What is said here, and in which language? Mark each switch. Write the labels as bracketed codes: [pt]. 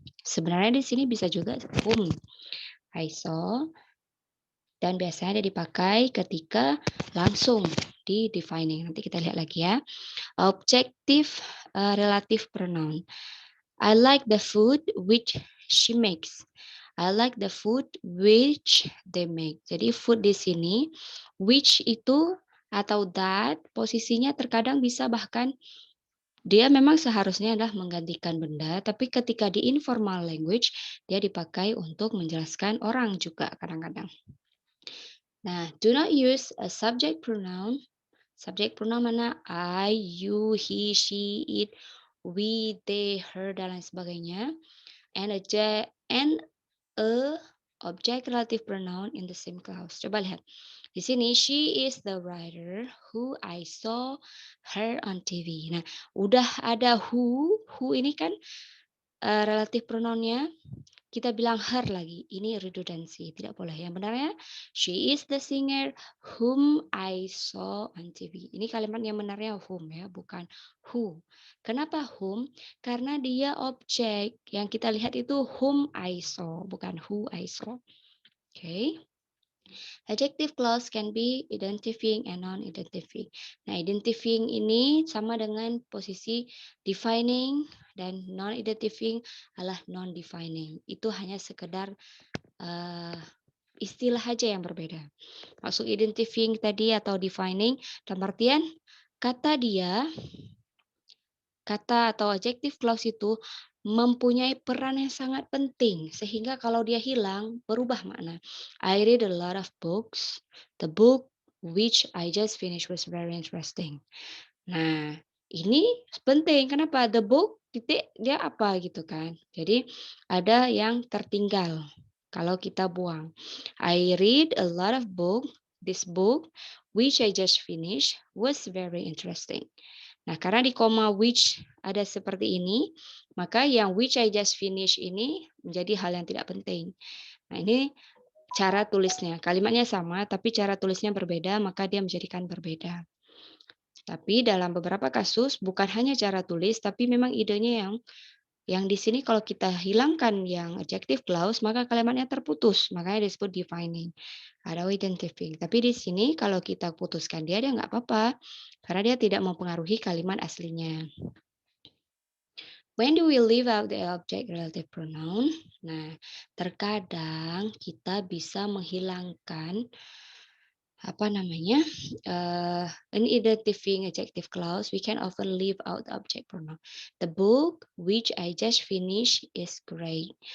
[id] Sebenarnya di sini bisa juga [en] whom I saw [id] dan biasanya dia dipakai ketika langsung di defining. Nanti kita lihat lagi ya. [en] Objective relative pronoun. I like the food which she makes. I like the food which they make. [id] Jadi food di sini, which itu atau that posisinya terkadang bisa bahkan dia memang seharusnya adalah menggantikan benda, tapi ketika di informal language dia dipakai untuk menjelaskan orang juga kadang-kadang. [en] Nah, do not use a subject pronoun. [id] Subjek pronoun mana? [en] I, you, he, she, it, we, they, her, [id] dan lain sebagainya. [en] And a object relative pronoun in the same clause. [id] Coba lihat. Di sini, [en] she is the writer who I saw her on TV. [id] Nah, udah ada who ini kan relatif pronounnya kita bilang her lagi. Ini redundancy, tidak boleh. Yang benarnya, [en] she is the singer whom I saw on TV. [id] Ini kalimat yang benarnya whom ya, bukan who. Kenapa whom? Karena dia objek. Yang kita lihat itu [en] whom I saw, [id] bukan [en] who I saw. [id] Oke. [en] Adjective clause can be identifying and non-identifying. [id] Nah, identifying ini sama dengan posisi defining dan non-identifying adalah non-defining. Itu hanya sekedar istilah aja yang berbeda. Maksud identifying tadi atau defining, dalam artian kata dia, kata atau adjective clause itu mempunyai peran yang sangat penting sehingga kalau dia hilang berubah makna. [en] I read a lot of books. The book which I just finished was very interesting. [id] Nah, ini penting. Kenapa? The book titik dia apa gitu kan. Jadi ada yang tertinggal kalau kita buang. [en] I read a lot of book. This book which I just finished was very interesting. [id] Nah, karena di koma which ada seperti ini, maka yang which I just finished ini menjadi hal yang tidak penting. Nah, ini cara tulisnya. Kalimatnya sama, tapi cara tulisnya berbeda, maka dia menjadikan berbeda. Tapi dalam beberapa kasus bukan hanya cara tulis, tapi memang idenya yang di sini kalau kita hilangkan yang adjective clause, maka kalimatnya terputus. Makanya disebut defining. Ada identifying. Tapi di sini kalau kita putuskan dia nggak apa-apa. Karena dia tidak mempengaruhi kalimat aslinya. [en] When do we leave out the object relative pronoun? [id] Nah, terkadang kita bisa menghilangkan apa namanya, [en] in identifying adjective clause, we can often leave out the object pronoun. The book which I just finished is great.